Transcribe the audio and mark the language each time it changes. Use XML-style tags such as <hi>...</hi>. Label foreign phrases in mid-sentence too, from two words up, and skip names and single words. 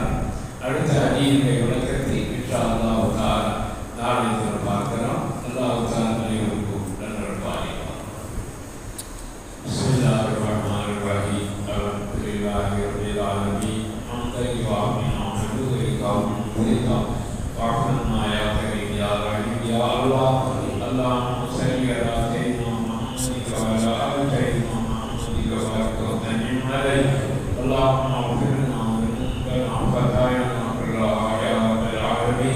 <ta>அடுத்த ஹதீஸை விளக்கத்தை</ta> <ar>إن شاء الله تعالى</ar> <ta>நாளை தினம் பார்க்கலாம்.</ta> <ar>الله تعالى</ar> <ta>அனைவருக்கும் நல்வாழ்வு.</ta> <ar>بسم الله الرحمن الرحيم. الحمد لله رب العالمين حمدا و منه وعفنا يا كريم يا رحيم يا الله. اللهم صل على سيدنا محمد وعلى آل سيدنا محمد وبارك وسلم عليه. اللهم اغفر لنا ذنوبنا وخطايانا كلها يا رب العالمين.</ar>